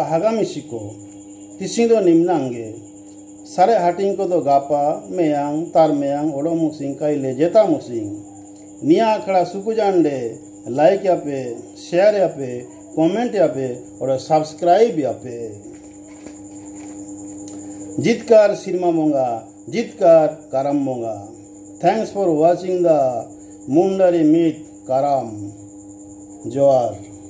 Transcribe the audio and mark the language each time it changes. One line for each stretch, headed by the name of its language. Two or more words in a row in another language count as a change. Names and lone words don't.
Mundari: हागामिसिको तिसिंदो निम्नांगे सारे हाटिंग को दो गापा मेयांग तार मेयांग ओड़ो मुसिंग काइले जेता मुसिंग निया आखड़ा सुकुजांडे लाइक यापे शेयर यापे कमेंट यापे और सब्सक्राइब यापे जितकार सिनेमा मोंगा जितकार काराम मोंगा
English: thanks for watching the Mundari meet
Mundari: काराम जोहार।